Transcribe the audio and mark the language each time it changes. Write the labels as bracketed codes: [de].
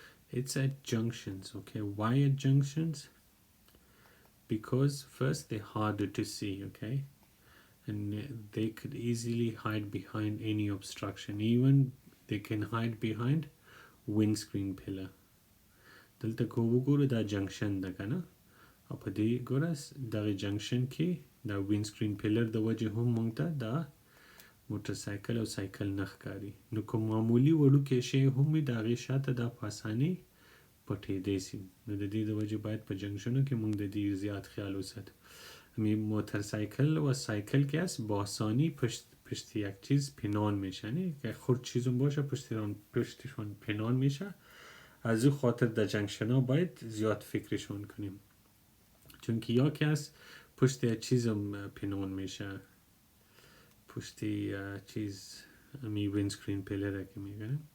[en] It's at junctions. Okay, why at junctions? Because first they're harder to see, okay, and they could easily hide behind any obstruction. Even they can hide behind windscreen pillar. [ps] دلته کو وګورو دا جنکشن ده کنه، او په دې ګوره دغه جنکشن کې دا windscreen pillar د وجه هم مونږ ته دا موټرسایکل او سایکل نه ښکاري. نو کوم معمولي وړوکی شی هم وي د هغې شاته دا په اسانۍ پټېدی سي. نو د دې د وجې باید په جنکشنو کې موږ د دې زیاد خیال وساتو. [fa] موترسایکل و سایکل که هست با آسانی پشت یک چیز پنهان میشه، نه که خرد چیزم باشه پشتشون پنهان میشه. از او خاطر در جنکشن ها باید زیاد فکرشون کنیم، چون که یا که هست پشت یک چیزم پنهان میشه، پشت چیز می وینسکرین پیلر که میگه.